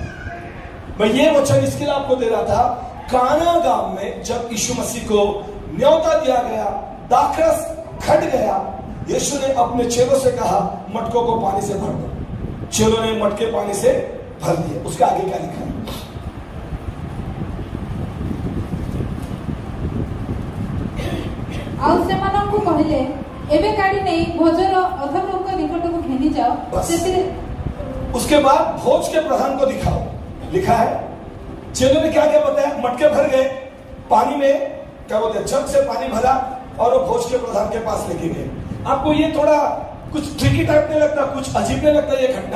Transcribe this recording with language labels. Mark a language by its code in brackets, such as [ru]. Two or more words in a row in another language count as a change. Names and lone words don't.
[hi] मैं ये वचन इसके लिए आपको दे रहा था, काना गांव में जब यीशु मसीह को न्योता दिया गया, दाखरस घट गया, यीशु ने अपने चेलों से कहा मटकों को पानी से भर दो। चेलों ने मटके पानी से भर दिए। उसका आगे क्या लिखा है? [or] ଆଉ ସେମାନଙ୍କୁ କହିଲେ ଏବେ କାଢି ନେଇ ଭୋଜର ଅଧଲୋକ ନିକଟକୁ ଘେନି ଯାଅ। ସେଥିରେ [hi] उसके बाद भोज के प्रधान को दिखाओ। लिखा है चेलों ने क्या क्या बताया? मटके भर गए पानी में, क्या बोलते हैं, जग से पानी भरा और वो भोज के प्रधान के पास लेके गए। आपको ये थोड़ा कुछ ट्रिकी टाइप नहीं लगता, कुछ अजीब नहीं लगता ये घटना?